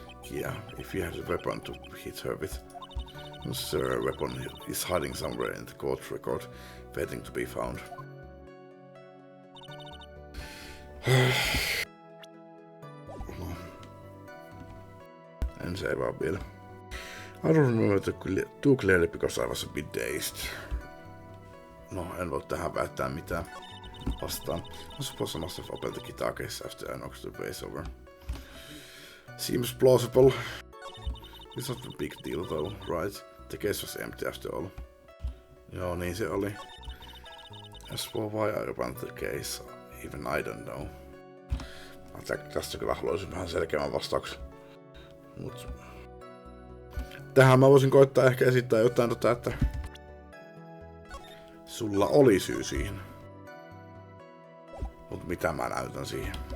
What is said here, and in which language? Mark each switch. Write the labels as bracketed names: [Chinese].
[English] Yeah, if you had a weapon to hit her with. Her weapon is hiding somewhere in the court record, waiting to be found. [Finnish] En se vaan vielä. [English] I don't remember too clearly because I was a bit dazed. [Finnish] No, en voi tähän väittää mitään vastaan. [English] I suppose I must have opened the guitar case after I knocked the bass over. Seems plausible. It's not a big deal though, right? The case was empty after all. [Finnish] Joo, niin se oli. [English] As for why I opened the case, even I don't know. [Finnish] Tästä kyllä haluaisin vähän selkeämmän vastauksen. Mut tähän mä voisin koittaa ehkä esittää jotain että sulla oli syy siihen. Mut mitä mä näytän siihen?